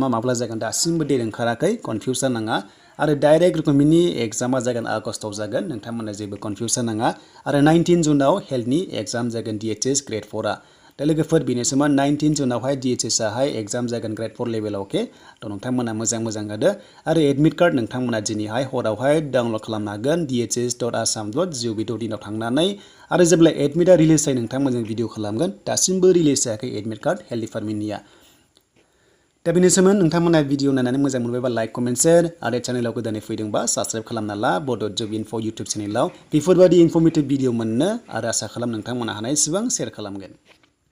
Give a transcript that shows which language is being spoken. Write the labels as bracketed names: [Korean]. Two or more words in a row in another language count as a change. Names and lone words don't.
[Bodo] माब्ला जागोन दासिमबो डेट ओंखाराखै कनफिउज जानाङा आरो [English] direct recruitment [Bodo] एग्जामा जागोन आगस्टआव जागोन नोंथांमोना जेबो कनफिउज जानाङा आरो 19 जुनाव हेल्थनि एग्जाम जागोन DHS ग्रेड 4आ दा लोगोफोर बेनोसोमोन 19 जुनावहाय DHS आहाय एग्जाम जागोन ग्रेड 4 लेभेलाव अके थ' नोंथांमोना मोजां होदो आरो [English] admit card [Bodo] नोंथांमोना दिनैहाय हरावहाय डाउनलड खालामनो हागोन dhs.assam.gov.in आव थांनानै आरो जेब्ला एडमिटआ रिलिज जायो नोंथांमोनजों भिडिअ खालामगोन दासिमबो रिलिज जायाखै [English] admit card health department [Bodo] दा बेनोसोमोन नोंथांमोना भिडिअ नायनानै मोजां मोनबायबा [English] like comment share [Bodo] आरो चेनेलाव गोदानै फैदोंबा साबस्क्राइब खालामना ला Bodo DHsfw YouTube चेनेलाव बेफोरबायदि इनफर्मेटिभ भिडिअ मोननो आरो आसा खालाम नोंथांमोना हानायसेबां शेयार खालामगोन